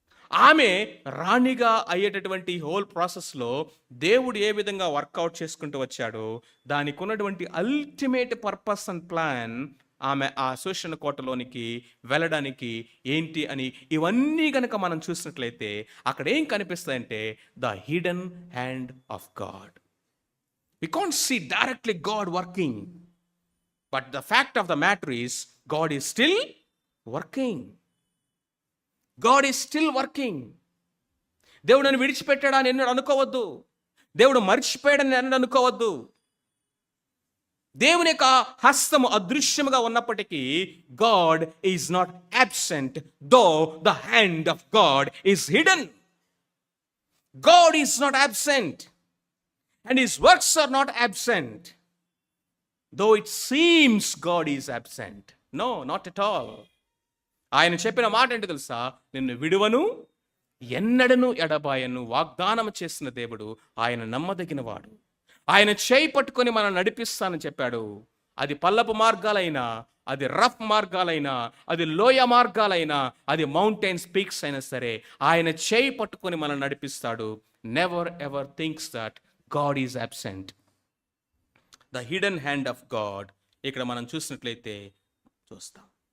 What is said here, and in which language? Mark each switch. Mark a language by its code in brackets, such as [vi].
[te] ఆమె రాణిగా అయ్యేటటువంటి హోల్ ప్రాసెస్లో దేవుడు ఏ విధంగా వర్కౌట్ చేసుకుంటూ వచ్చాడో దానికి ఉన్నటువంటి అల్టిమేట్ పర్పస్ అండ్ ప్లాన్ ఆమె ఆ శోషణ కోటలోనికి వెళ్ళడానికి ఏంటి అని ఇవన్నీ కనుక మనం చూసినట్లయితే అక్కడ ఏం కనిపిస్తాయంటే [en] The hidden hand of God. We can't see directly God working, but the fact of the matter is God is still working. God is still working. [te] దేవుడిని విడిచిపెట్టాడని ఎన్నడూ అనుకోవద్దు. దేవుడు మర్చిపోయాడని ఎన్నడూ అనుకోవద్దు. దేవుని యొక్క హస్తము అదృశ్యముగా ఉన్నప్పటికీ [en] God is not absent, though the hand of God is hidden. God is not absent. And his works are not absent, though it seems God is absent. No, not at all. [te] ఆయన చెప్పిన మాట ఏంటి తెలుసా? నిన్ను విడువను, ఎన్నడను ఎడబాయను వాగ్దానం చేసిన దేవుడు. ఆయన నమ్మదగినవాడు. ఆయన చేయి పట్టుకొని మనం నడిపిస్తానని చెప్పాడు. అది పల్లపు మార్గాలైనా, అది రఫ్ మార్గాలైనా, అది లోయ మార్గాలైనా, అది మౌంటైన్స్ పీక్స్ అయినా సరే ఆయన చేయి పట్టుకొని మనం నడిపిస్తాడు. [en] Never ever thinks that God is absent. The hidden hand of God [te] ఇక్కడ మనం చూసినట్లయితే చూస్తాం.